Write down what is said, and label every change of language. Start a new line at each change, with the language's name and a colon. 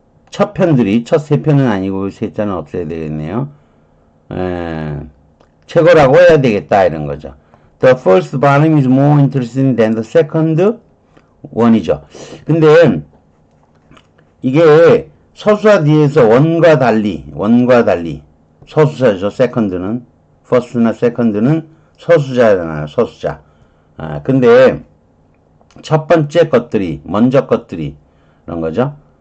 Korean: 첫 편들이 첫 세 편은 아니고 세 자는 없애야 되겠네요. 최고라고 해야 되겠다 이런 거죠.
English: The first volume is more interesting than the second one이죠.
Korean: 근데 이게 서술사 뒤에서 원과 달리 서술사죠. second는 first나 second는 서술자잖아요. 서술자. 근데 첫 번째 것들이 먼저 것들이 그런 거죠.